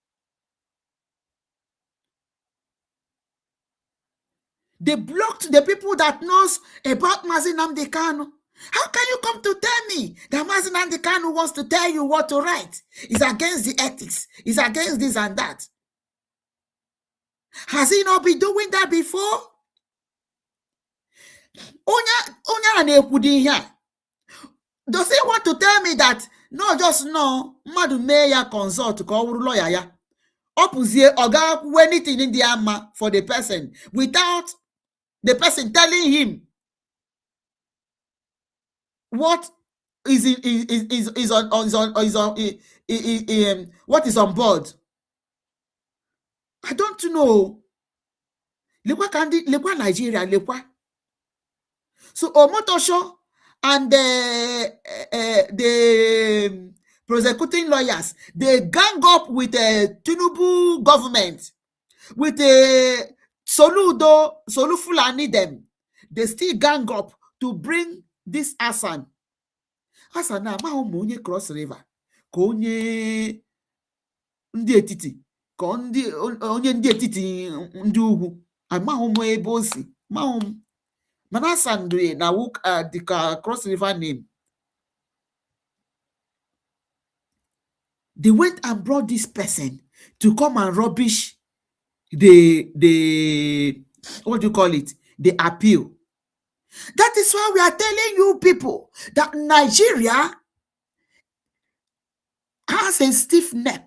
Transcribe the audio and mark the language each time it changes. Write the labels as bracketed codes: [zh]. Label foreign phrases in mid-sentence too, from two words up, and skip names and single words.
[en] They blocked the people that knows about Mazi Nnamdi Kanu. How can you come to tell me that Mazi Nnamdi Kanu wants to tell you what to write? It's against the ethics. It's against this and that. Has he not been doing that before? [ig] Onya na-ekwudi here. [en] Does he want to tell me that no, just no, [ig] mmadụ mee ya consult ka ọ wụrụ lawyer ya? Ọ pụzie ọ ga-akwụ [en] anything in the ama for the person without the person telling him. what is what is on board. I don't know. [ig] Lekwa Nigeria, lekwa. [en] So Omotosho and the prosecuting lawyers, they gang up with the Tinubu government, with the Soludo, Fulani them. They still gang up to bring this Hassan. [ig] Hassan na onye cross river, ka onye ndị etiti, ka onye ndị etiti ndị ugwu. Amahụ m ebe o si, mahụ m. Mana Hassan na [en] the cross river name. They went and brought this person to come and rubbish the what do you call it? The appeal. That is why we are telling you people that Nigeria has a stiff neck.